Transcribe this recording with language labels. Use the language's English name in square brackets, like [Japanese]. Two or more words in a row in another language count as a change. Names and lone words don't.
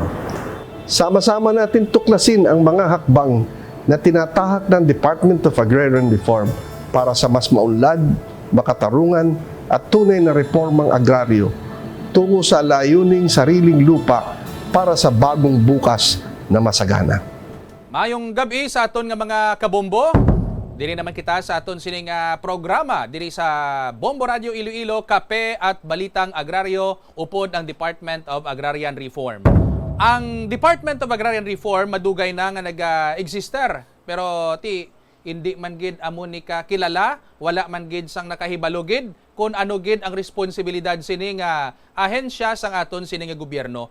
[Filipino] Sama-sama natin tuklasin ang mga hakbang na tinatahak ng Department of Agrarian Reform para sa mas maunlad, makatarungan at tunay na reformang agraryo tungo sa layuning sariling lupa para sa bagong bukas na masagana. [Hiligaynon] Mayong gabi sa aton nga mga kabombo. Diri naman kita sa aton sining programa diri sa Bombo Radio Iloilo, Kape at Balitang Agraryo upod ang Department of Agrarian Reform. Ang Department of Agrarian Reform madugay na nga nag-exister pero hindi man gid amo ni ka kilala, wala man gid sang nakahibalo gid kung ano gid ang responsibilidad sini nga ahensya sang aton sini nga gobyerno.